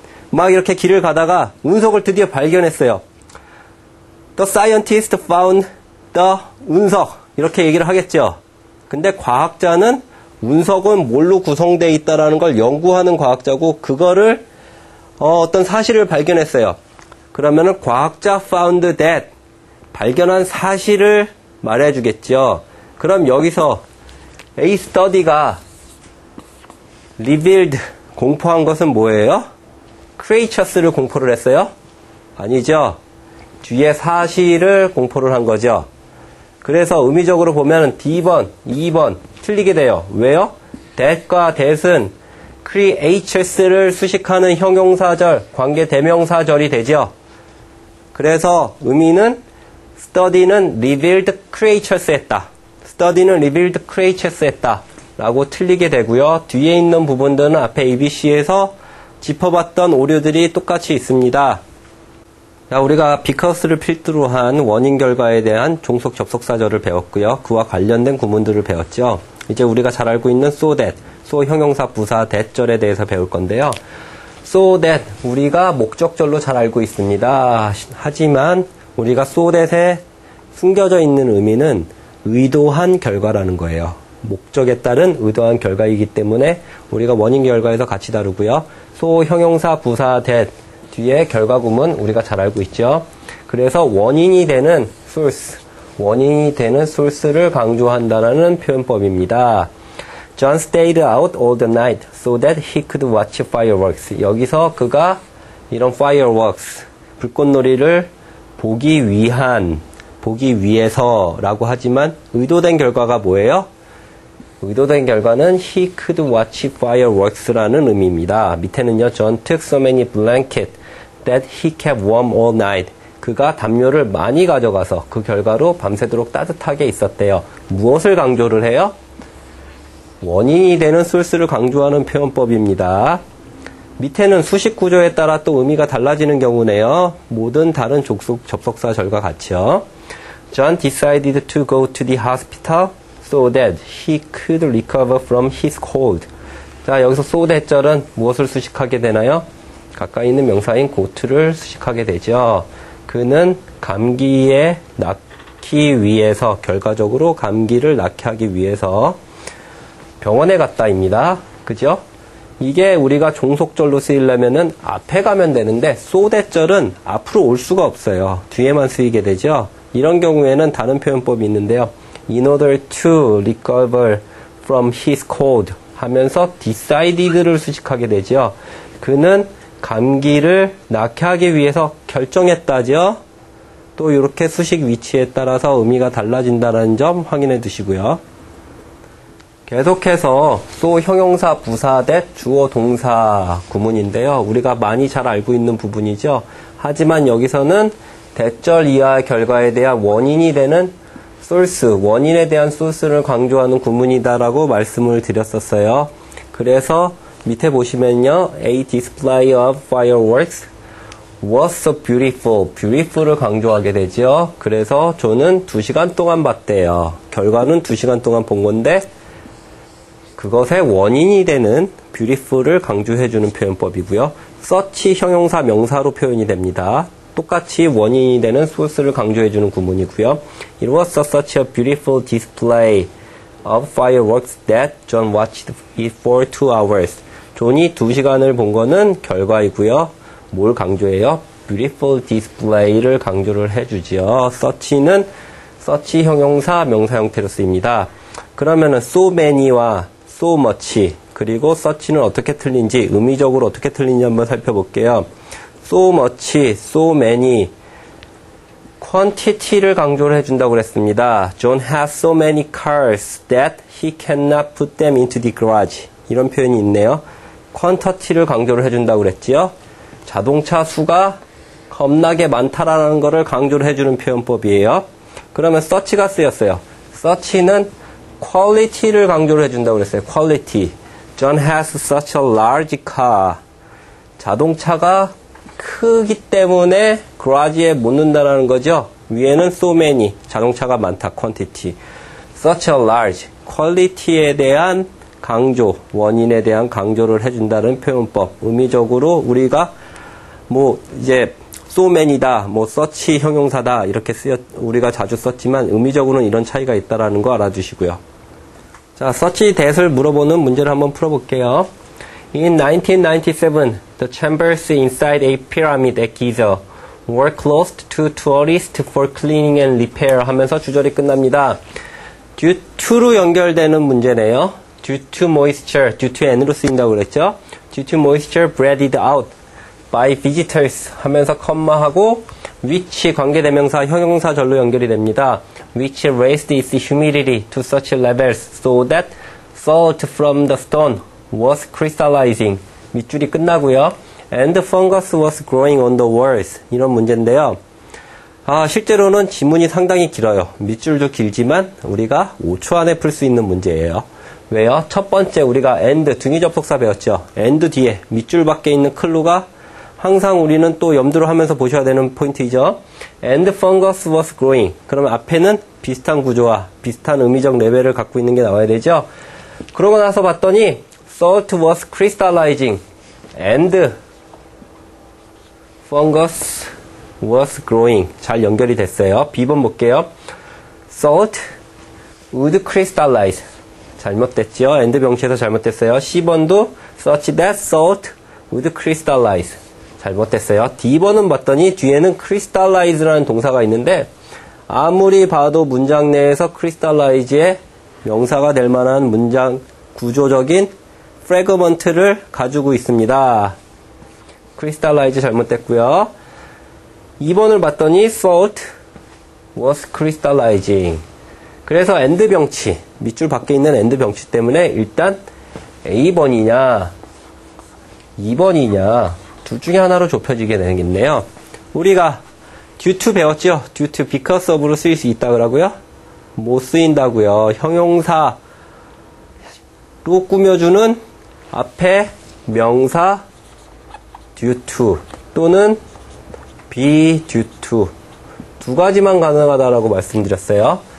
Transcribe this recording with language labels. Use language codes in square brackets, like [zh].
[ko] 막 이렇게 길을 가다가 운석을 드디어 발견했어요. [en] The scientist found the 운석. [ko] 이렇게 얘기를 하겠죠. 근데 과학자는 운석은 뭘로 구성되어 있다라는 걸 연구하는 과학자고 그거를 어떤 사실을 발견했어요. 그러면은 과학자 found that 발견한 사실을 말해주겠죠. 그럼 여기서 [en] A study가 revealed [ko] 공포한 것은 뭐예요? creatures를 공포를 했어요? 아니죠. 뒤에 사실을 공포를 한 거죠. 그래서 의미적으로 보면 D번, 2번 틀리게 돼요. 왜요? that과 that은 creatures를 수식하는 형용사절, 관계 대명사절이 되죠. 그래서 의미는 study는 [en] revealed creatures [ko] 했다. study는 [en] revealed creatures [ko] 했다. 라고 틀리게 되고요. 뒤에 있는 부분들은 앞에 ABC에서 짚어봤던 오류들이 똑같이 있습니다. 자, 우리가 because를 필두로 한 원인 결과에 대한 종속 접속사절을 배웠고요. 그와 관련된 구문들을 배웠죠. 이제 우리가 잘 알고 있는 so that, so 형용사 부사 that절에 대해서 배울 건데요. so that 우리가 목적절로 잘 알고 있습니다. 하지만 우리가 so that에 숨겨져 있는 의미는 의도한 결과라는 거예요. 목적에 따른 의도한 결과이기 때문에 우리가 원인 결과에서 같이 다루고요. so 형용사 부사 that 뒤에 결과 구문 우리가 잘 알고 있죠. 그래서 원인이 되는 source, 원인이 되는 source를 강조한다는 표현법입니다. [en] John stayed out all the night so that he could watch fireworks. [ko] 여기서 그가 이런 fireworks, 불꽃놀이를 보기 위해서라고 하지만 의도된 결과가 뭐예요? 의도된 결과는 [en] he could watch fireworks [ko] 라는 의미입니다. 밑에는요, [en] John took so many blankets that he kept warm all night. [ko] 그가 담요를 많이 가져가서 그 결과로 밤새도록 따뜻하게 있었대요. 무엇을 강조를 해요? 원인이 되는 source를 강조하는 표현법입니다. 밑에는 수식 구조에 따라 또 의미가 달라지는 경우네요. 모든 다른 접속사 절과 같이요. [en] John decided to go to the hospital so that he could recover from his cold. [ko] 자, 여기서 so that 절은 무엇을 수식하게 되나요? 가까이 있는 명사인 go to를 수식하게 되죠. 그는 감기에 낫기 위해서, 결과적으로 감기를 낫게 하기 위해서 병원에 갔다입니다. 그죠? 이게 우리가 종속절로 쓰이려면은 앞에 가면 되는데 so that 절은 앞으로 올 수가 없어요. 뒤에만 쓰이게 되죠. 이런 경우에는 다른 표현법이 있는데요. [en] In order to recover from his cold [ko] 하면서 decided를 수식하게 되죠. 그는 감기를 낫게 하기 위해서 결정했다죠. 또 이렇게 수식 위치에 따라서 의미가 달라진다는 점 확인해 두시고요. 계속해서 so 형용사 부사 that 주어 동사 구문인데요. 우리가 많이 잘 알고 있는 부분이죠. 하지만 여기서는 대절 이하 결과에 대한 원인이 되는 source, 원인에 대한 source를 강조하는 구문이다라고 말씀을 드렸었어요. 그래서 밑에 보시면요. [en] A display of fireworks was so beautiful. [ko] beautiful을 강조하게 되죠. 그래서 저는 2시간 동안 봤대요. 결과는 2시간 동안 본 건데 그것의 원인이 되는 beautiful을 강조해주는 표현법이고요. such 형용사 명사로 표현이 됩니다. 똑같이 원인이 되는 source를 강조해주는 구문이고요. [en] It was such a beautiful display of fireworks that John watched it for 2 hours. [ko] 존이 2시간을 본 거는 결과이고요. 뭘 강조해요? beautiful display를 강조를 해주지요. such는 such 형용사 명사 형태로 쓰입니다. 그러면은 so many와 so much 그리고 such는 어떻게 틀린지 의미적으로 어떻게 틀린지 한번 살펴볼게요. so much, so many quantity를 강조를 해준다고 그랬습니다. [en] John has so many cars that he cannot put them into the garage. [ko] 이런 표현이 있네요. quantity를 강조를 해준다고 그랬지요. 자동차 수가 겁나게 많다라는 것을 강조를 해주는 표현법이에요. 그러면 such가 쓰였어요. such는 quality를 강조를 해준다고 그랬어요. quality. [en] John has such a large car. [ko] 자동차가 크기 때문에 garage에 못 넣는다는 거죠. 위에는 so many. 자동차가 많다. quantity. such a large. quality에 대한 강조, 원인에 대한 강조를 해준다는 표현법. 의미적으로 우리가 이제 so many다, such 형용사다 이렇게 우리가 자주 썼지만 의미적으로는 이런 차이가 있다라는 거 알아주시고요. 자, such that을 물어보는 문제를 한번 풀어볼게요. [en] In 1997, the chambers inside a pyramid at Giza were closed to tourists for cleaning and repair [ko] 하면서 주절이 끝납니다. due to로 연결되는 문제네요. [en] due to moisture, due to n으로 쓰인다고 그랬죠. due to moisture breathed out by visitors [ko] 하면서 컴마하고 which 관계대명사 형용사절로 연결이 됩니다. [en] which raised its humidity to such levels so that salt from the stone was crystallizing. [ko] 밑줄이 끝나고요. [en] and fungus was growing on the walls. [ko] 이런 문제인데요. 실제로는 지문이 상당히 길어요. 밑줄도 길지만 우리가 5초 안에 풀 수 있는 문제예요. 왜요? 첫 번째 우리가 and 등위 접속사 배웠죠. and 뒤에 밑줄 밖에 있는 클루가 항상 우리는 또 염두를 하면서 보셔야 되는 포인트이죠. [en] And fungus was growing. [ko] 그러면 앞에는 비슷한 구조와 비슷한 의미적 레벨을 갖고 있는 게 나와야 되죠. 그러고 나서 봤더니 [en] salt was crystallizing and fungus was growing. [ko] 잘 연결이 됐어요. B번 볼게요. [en] Salt would crystallize. [ko] 잘못됐죠. and 병치에서 잘못됐어요. C번도 [en] such that salt would crystallize. [ko] 잘못됐어요. D번은 봤더니 뒤에는 crystallize라는 동사가 있는데 아무리 봐도 문장 내에서 crystallize의 명사가 될 만한 문장 구조적인 fragment를 가지고 있습니다. crystallize 잘못됐고요. 2번을 봤더니 [en] thought was crystallizing. [ko] 그래서 and 병치, 밑줄 밖에 있는 and 병치 때문에 일단 A번이냐 2번이냐 둘 중에 하나로 좁혀지게 되겠네요. 우리가 due to 배웠죠? due to because of로 쓰일 수 있다 그러고요. 못 쓰인다고요. 형용사로 꾸며주는 앞에 명사 due to 또는 be due to 두 가지만 가능하다라고 말씀드렸어요.